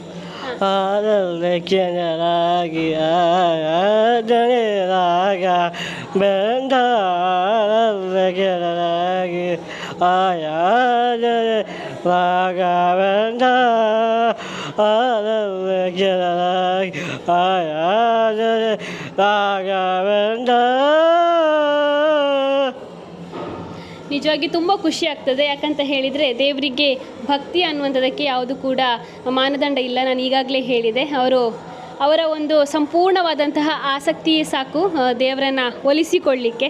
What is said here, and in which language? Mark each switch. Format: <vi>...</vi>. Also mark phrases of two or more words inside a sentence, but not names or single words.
<kn>ಆರಲ್ಲಕ್ಕೆನರಾಗಿ ಆರಾಧನೆ ರಾಗ ಬಂದಾರಲ್ಲಕ್ಕೆನರಾಗಿ ಆರಾಧನೆ ರಾಗ ಬಂದ. ಆರಲ್ಲಕ್ಕೆನರಾಗಿ ಆರಾಧನೆ ರಾಗ ಬಂದ. ನಿಜವಾಗಿ ತುಂಬ ಖುಷಿ ಆಗ್ತದೆ. ಯಾಕಂತ ಹೇಳಿದರೆ ದೇವರಿಗೆ ಭಕ್ತಿ ಅನ್ನುವಂಥದ್ದಕ್ಕೆ ಯಾವುದು ಕೂಡ ಮಾನದಂಡ ಇಲ್ಲ. ನಾನು ಈಗಾಗಲೇ ಹೇಳಿದೆ, ಅವರ ಒಂದು ಸಂಪೂರ್ಣವಾದಂತಹ ಆಸಕ್ತಿಯೇ ಸಾಕು ದೇವರನ್ನು ಒಲಿಸಿಕೊಳ್ಳಿಕ್ಕೆ.</kn>